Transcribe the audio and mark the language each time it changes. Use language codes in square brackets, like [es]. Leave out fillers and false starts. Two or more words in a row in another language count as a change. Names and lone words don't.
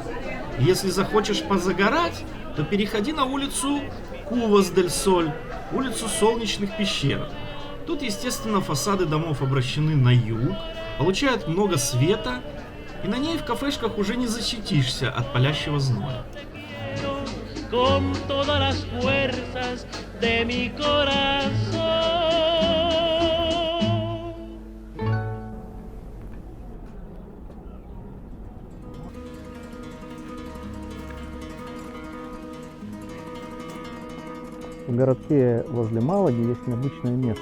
[ru] И если захочешь позагорать, то переходи на улицу Cuvas del Sol, улицу солнечных пещер. Тут, естественно, фасады домов обращены на юг, получают много света, и на ней в кафешках уже не защитишься от палящего зноя. [es] Con todas las fuerzas de mi corazón. [ru] В городке возле Малаги есть необычное место.